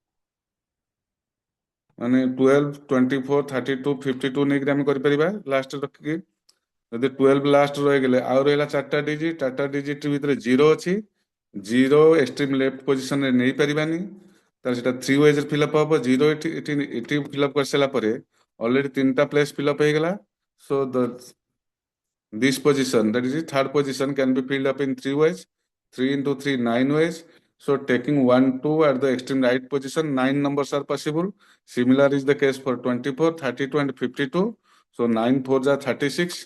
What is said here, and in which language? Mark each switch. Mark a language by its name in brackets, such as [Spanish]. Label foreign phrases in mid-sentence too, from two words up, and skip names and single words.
[Odia] ମାନେ 12, 24, 32, 52 ନେଇକି ଆମେ କରିପାରିବା ଲାଷ୍ଟ ରଖିକି। ଯଦି 12 ଲାଷ୍ଟ ରହିଗଲେ ଆଉ ରହିଲା ଚାରିଟା ଡିଜିଟ ଭିତରେ ଜିରୋ ଅଛି, [English] zero extreme left [Odia] ପୋଜିସନରେ ନେଇପାରିବାନି, ତାହେଲେ ସେଟା 3 ୱେଜରେ ଫିଲ୍ଅପ୍ ହବ। ଜିରୋ ଏଠି ଫିଲ୍ଅପ୍ କରିସାରିଲା ପରେ ଅଲରେଡି 3ଟା [English] place fill up [Odia] ହେଇଗଲା। [English] ସୋ this position, that is the third position, can be filled up in 3 ways. 3 into 3, 9 ways. So taking 1, 2 at the extreme right position, 9 numbers are possible. Similar is the case for 24, 32 and 52. So 9 4s are 36.